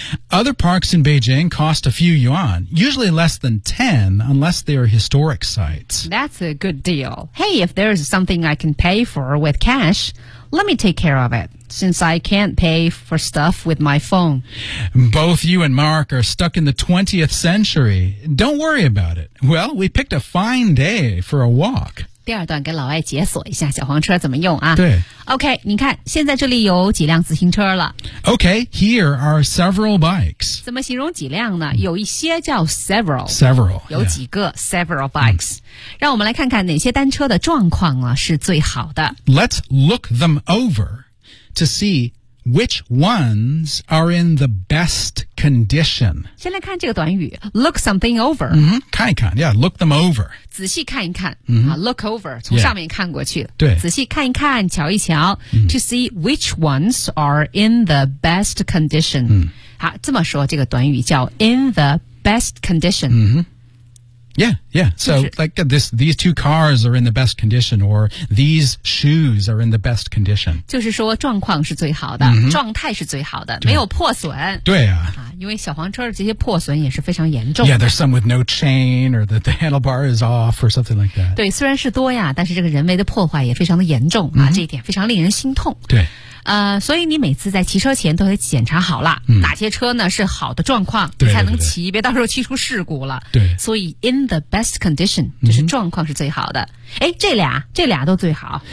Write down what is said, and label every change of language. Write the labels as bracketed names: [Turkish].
[English] Other parks in Beijing cost a few yuan, usually less than 10 unless they are historic sites. That's a good deal. Hey, if there's something I can pay for with cash, let me take care of it, since I can't pay for stuff with my phone. Both you and Mark are stuck in the 20th century. Don't worry about it. Well, we picked a fine day for a walk. [Chinese] 第二段给老外解锁一下小黄车怎么用啊。对。 OK, 你看现在这里有几辆自行车了。 [English] OK, here are several bikes. [Chinese] 怎么形容几辆呢？有一些叫 several。 [English] Several, [Chinese] 有几个、 [English] yeah. several bikes.、 [Chinese] 让我们来看看哪些单车的状况啊是最好的。 [English] Let's look them over to see which ones are in the best condition. [Chinese] 先来看这个短语 [English] look something over.、 [Chinese] 看一看 [English] yeah, look them over. [Chinese] 仔细看一看、 [English] look over, [Chinese] 从上面看过去。对。仔细看一看瞧一瞧、 [English] to see which ones are in the best condition.、 [Chinese] 好这么说这个短语叫 [English] in the best condition.、 Yeah, yeah. So, like this, these two cars are in the best condition, or these shoes are in the best condition. [Chinese] 就是说状况是最好的、状态是最好的没有破损。对啊。因为小黄车这些破损也是非常严重 [English] 的。Yeah, there's some with no chain, or the handlebar is off, or something like that. [Chinese] 对虽然是多呀但是这个人为的破坏也非常的严重、这一点非常令人心痛。对。所以你每次在骑车前都得检查好了、哪些车呢是好的状况你才能骑对对对别到时候骑出事故了对所以 [English] in the best condition [Chinese] 就是状况是最好的、这俩都最好